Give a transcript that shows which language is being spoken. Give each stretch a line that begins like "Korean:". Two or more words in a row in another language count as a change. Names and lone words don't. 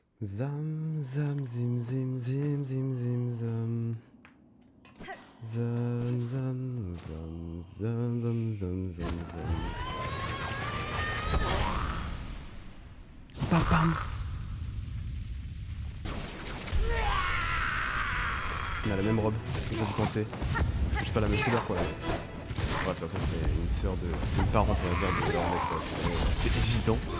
French: Zam, zam, zim, zim, zim, zim, zim, zam. Zam, zam, zam, zam, zam, zam, zam, zam. Bam, bam. On a la même robe, que j'ai pensé. C'est pas la même couleur quoi. De toute façon c'est une sœur de. C'est une parente on va dire de leur mettre ça, c'est évident.